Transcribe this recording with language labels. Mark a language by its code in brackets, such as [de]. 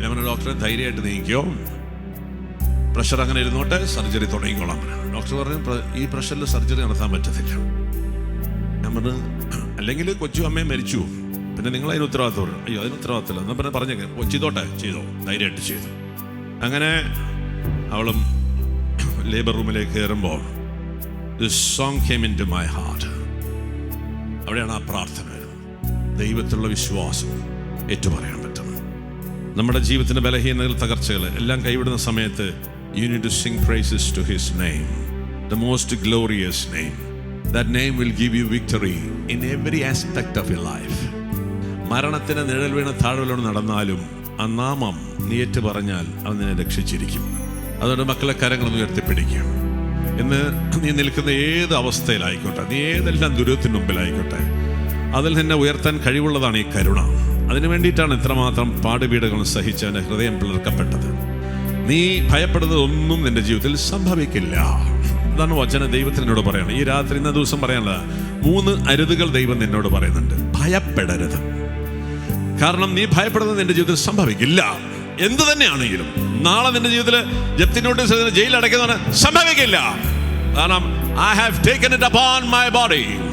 [ml] ഞാൻ ഡോക്ടറെ ധൈര്യമായിട്ട് നീക്കിയോ, പ്രഷർ അങ്ങനെ ഇരുന്നോട്ടെ, സർജറി തുടങ്ങിക്കോളാം. ഡോക്ടർ പറഞ്ഞു ഈ പ്രഷറിൽ സർജറി നടത്താൻ പറ്റത്തില്ല. ഞാൻ പറഞ്ഞു അല്ലെങ്കിൽ കൊച്ചു അമ്മയും മരിച്ചു, പിന്നെ നിങ്ങൾ അതിന് ഉത്തരവാദിത്തം. അയ്യോ അതിന് ഉത്തരവാദിത്തമില്ല എന്നാൽ പിന്നെ പറഞ്ഞേക്കെ ചെയ്തോട്ടെ, ചെയ്തോ, ധൈര്യമായിട്ട് ചെയ്തു. അങ്ങനെ അവളും ലേബർ റൂമിലേക്ക് കയറുമ്പോൾ [en] this song came into my heart. [ml] അവിടെയാണ് ആ പ്രാർത്ഥന, ദൈവത്തിലുള്ള വിശ്വാസം ഏറ്റുപറയാൻ പറ്റുന്നത്. നമ്മുടെ ജീവിതത്തിൻ്റെ ബലഹീനതകൾ, തകർച്ചകൾ എല്ലാം കൈവിടുന്ന സമയത്ത് [en] you need to sing praises to his name, the most glorious name. That name will give you victory in every aspect of your life. [ml] മരണത്തിന് നിഴൽ വീണ താഴ്വരയിലൂടെ നടന്നാലും ആ നാമം നീ ഏറ്റു പറഞ്ഞാൽ അവൻ നിന്നെ രക്ഷിച്ചിരിക്കും. അതുകൊണ്ട് മക്കളെ കരങ്ങളൊന്ന് ഉയർത്തിപ്പിടിക്കുക. ഇന്ന് നീ നിൽക്കുന്ന ഏത് അവസ്ഥയിലായിക്കോട്ടെ, നീ ഏതെല്ലാം ദുരിതത്തിന് മുമ്പിലായിക്കോട്ടെ, അതിൽ നിന്നെ ഉയർത്താൻ കഴിവുള്ളതാണ് ഈ കരുണ. അതിനു വേണ്ടിയിട്ടാണ് ഇത്രമാത്രം പാടുപീടുകൾ സഹിച്ച് അവൻ്റെ ഹൃദയം പിളർക്കപ്പെട്ടത്. നീ ഭയപ്പെടുന്നത് ഒന്നും നിന്റെ ജീവിതത്തിൽ സംഭവിക്കില്ല. അതാണ് വചനം ദൈവത്തിന് എന്നോട് പറയണം. ഈ രാത്രി ഇന്ന ദിവസം പറയാനുള്ള 3 അരുതുകൾ ദൈവം നിന്നോട് പറയുന്നുണ്ട്. ഭയപ്പെടരുത്. കാരണം നീ ഭയപ്പെടുന്നത് നിന്റെ ജീവിതത്തിൽ സംഭവിക്കില്ല. എന്ത് തന്നെയാണെങ്കിലും നാളെ നിന്റെ ജീവിതത്തിൽ ജപ്തി നോട്ടീസ് ജയിലിൽ അടയ്ക്കുന്നതാണ്, സംഭവിക്കില്ല. [en] കാരണം I have taken it upon my body.